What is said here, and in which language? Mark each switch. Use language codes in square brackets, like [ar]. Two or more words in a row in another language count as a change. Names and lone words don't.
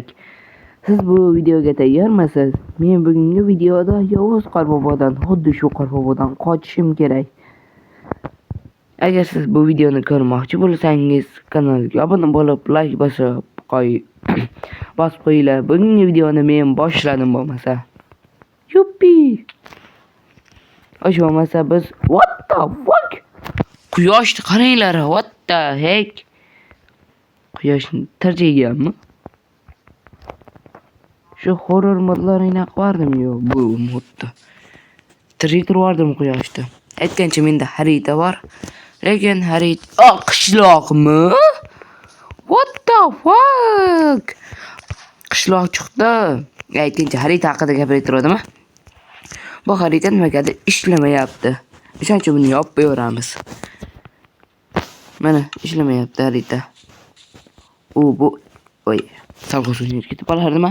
[uz] Siz bu videoga tayyormisiz? Men bugungi videoda Yovuz Qorbobodan, xuddi shu Qorbobodan qochishim kerak. Agar siz bu videoni ko'rmoqchi bo'lsangiz, kanalga obuna bo'lib, like bosib qo'yinglar. Bugungi videoni men boshladim bo'lmasa. Yuppi! Osh bo'lmasa biz [en] what the fuck? [uz] Quyoshni qaranglar, [en] what the heck? [uz] Quyoshni tirjayganmi? Shu horror modlarini qilardim yo bu modda. Tirjaytirardim quyoshni. Aytgancha menda xarita bor. Lekin xarita qishloqmi? [en] What the fuck? [uz] Qishloq chiqdi. Aytgancha xarita haqida gapirayotgandim. Bu xarita nimagadir ishlamayapti. O'shaning uchun buni yopib qo'yamiz. Mana ishlamayapti xarita. Bu voy, salg'o'sini ketib qolardimi?